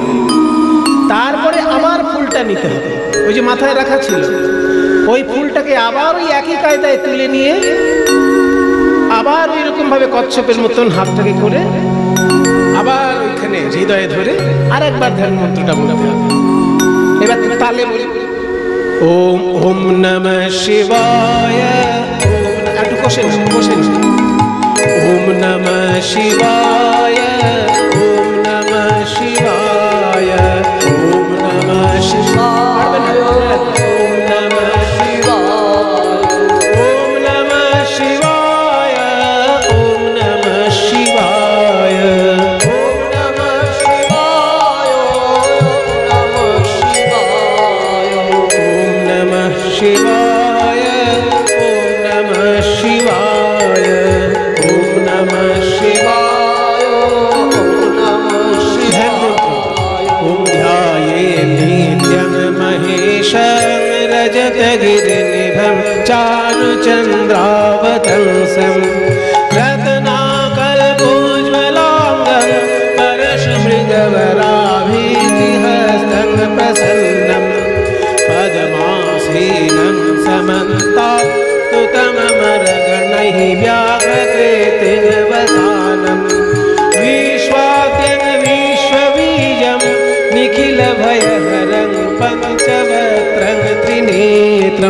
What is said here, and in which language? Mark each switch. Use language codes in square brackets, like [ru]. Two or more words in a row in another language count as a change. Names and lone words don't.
[bn] তারপরে আবার ফুলটা নিতে হবে, ওই যে মাথায় রাখা ছিল ওই ফুলটাকে আবার ওই একই কায়দায় তুলে নিয়ে আবার ওই রকম ভাবে কচ্ছপের মতন হাতটাকে করে আবার ওইখানে হৃদয়ে ধরে আর একবার ধ্যান মন্ত্রটা বলতে হবে। এবার তালে বলি [sa] ওম ওম নমঃ শিবায়। [bn] একটু কষেন কষেন। [sa] ওম নমঃ শিবায়, ওম নমঃ শিবায়, ওম নমঃ শিবায়, ওম নমঃ শিবায়, ওম নমঃ শিবায়, ওম নমঃ শিবায়, ওম নমঃ শিবায়, ওম নমঃ শিবায়, ওম নমঃ শিবায়, ওম নমঃ শিবায়, ওম নমঃ শিবায়। ওম ধ্যায়েৎ নিত্যং মহেশং রজতগিরিনিভং চারুচন্দ্রাবতংশং রত্নাকল্পোজ্জ্বলাঙ্গं परशुमृगवराभीतिहस्तं प्रसन्नं पद्मासीनं समन्तस्तुतममरगणैः व्याघ्रकृतिनिवसानं विश्वाद्यं विश्वबीजं निखिलभयहरं पञ्चवक्त्रं त्रिनेत्रं।